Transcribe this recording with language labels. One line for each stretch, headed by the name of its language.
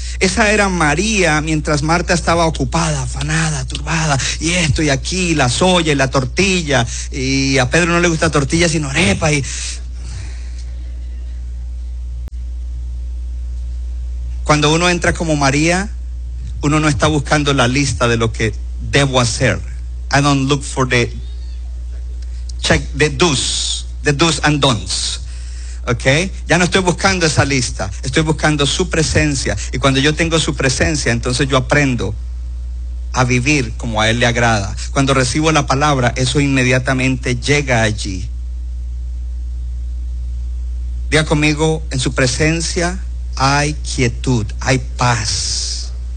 Spanish: Esa era María mientras Marta estaba ocupada, afanada, turbada, y esto y aquí, y la soya y la tortilla, y a Pedro no le gusta tortilla sino arepa. Y Cuando uno entra como María, uno no está buscando la lista de lo que debo hacer.
English: I don't look for the check, the do's and don'ts. Okay?
Spanish: Ya no estoy buscando esa lista, estoy buscando su presencia. Y cuando yo tengo su presencia, entonces yo aprendo a vivir como a él le agrada. Cuando recibo la palabra, eso inmediatamente llega allí. Diga conmigo, en su presencia hay quietud, hay paz.